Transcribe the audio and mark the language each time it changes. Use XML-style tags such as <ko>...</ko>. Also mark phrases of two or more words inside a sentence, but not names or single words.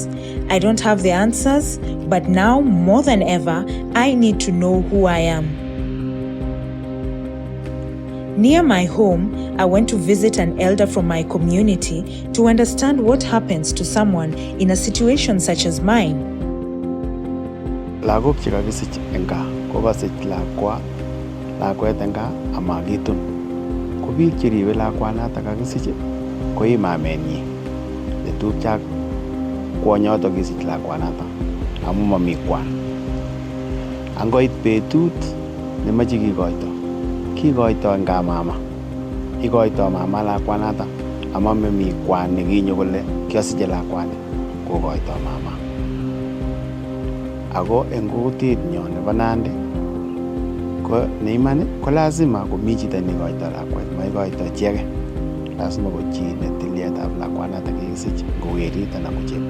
<en>I don't have the answers, but now more than ever, I need to know who I am. Near my home, I went to visit an elder from my community to understand what happens to someone in a situation such as mine.</en> <kln>Lagok chekakisich eng gaa kokasich lakwet eng gaa amakitun. Ko biik cheribe lakwanatak kakisich ko ii mamenyi netupcho ak kwonyotok kisich lakwanatak amu mami kwan. Angoit betut nemoche kikoito eng gaa mama. Ikoito mama lakwanatak ama mami kwan nekinyo kole kiasiche lakwani kokoito mama. Ako eng kutit nyo nebo Nandi ko neiman ko lazima komi chito neikoito lakwet, maikoito chi age. Lazima ko chi netiliatab lakwanatak kikisich ngo werit anan ko chepto.</kln>